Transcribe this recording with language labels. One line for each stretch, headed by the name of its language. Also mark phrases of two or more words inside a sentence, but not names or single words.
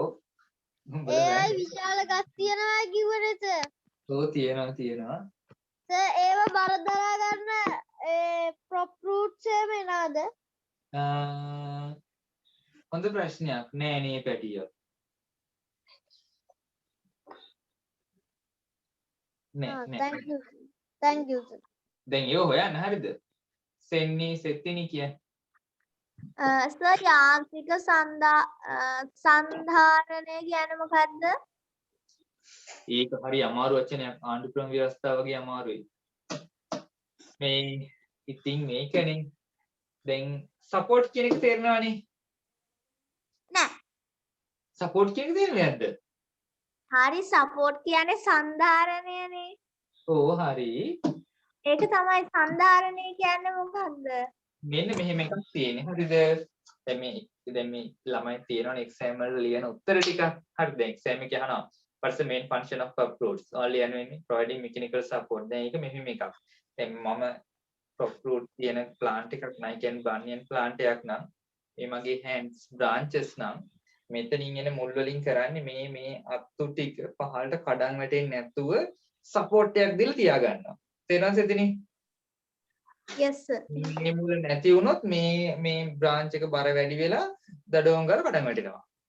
Sinhala: ඒයි විශාල ගස් තියෙනවා කිව්වනේ සර්. ඔව් තියෙනවා. සර් ඒව බර දරා ගන්න ඒ
English: prop roots
Sinhala: එහෙම එනවද? හොඳ ප්‍රශ්නයක් නෑ නේ පැටියෝ. නෑ.
English: thank you. thank you sir.
Sinhala: දැන් ඒව හොයන්න හරිද? සෙන්නි සෙත්තිනි කිය. sir යාන්ත්‍රික සන්ධාරණය කියන්නේ මොකද්ද? ඒක හරි අමාරු වචනයක්. ආණ්ඩු ක්‍රම ව්‍යවස්ථාව වගේ අමාරුයි. මේ ඉතින් මේකනේ. දැන් සපෝට් කියන එක තේරෙනවනේ. නෑ. සපෝට් කියන එක තේරෙන්නේ නැද්ද? හරි සපෝට් කියන්නේ සන්ධාරණයනේ. ඕ හරි. ඒක තමයි සන්ධාරණය කියන්නේ මොකද්ද? මෙන්න මෙහෙම එකක් තියෙන්නේ. හරිද? දැන් මේ ළමයි තියෙනවනේ එක්සෑම් වල ලියන උත්තර ටික. හරිද? එක්සෑම් එකේ අහනවා.
English: What's the main function of fruits? Only providing mechanical support.
Sinhala: දැන් ඒක මෙහෙම එකක්. දැන් මම fruit කියන plant එකක් නයි කියන්නේ
English: banyan plant
Sinhala: එකක් නම් මේ මගේ
English: hands branches
Sinhala: නම් මෙතනින් එන මුල් වලින් කරන්නේ මේ අත්තු ටික පහළට කඩන් වැටෙන්නේ නැතුව support එකක් දීලා තියා ගන්නවා. තේරෙනවද එතනින්?
English: yes sir.
Sinhala: මේ මුල නැති වුණොත් මේ branch එක බර වැඩි වෙලා දඩෝම් ගාලා කඩන් වැටෙනවා.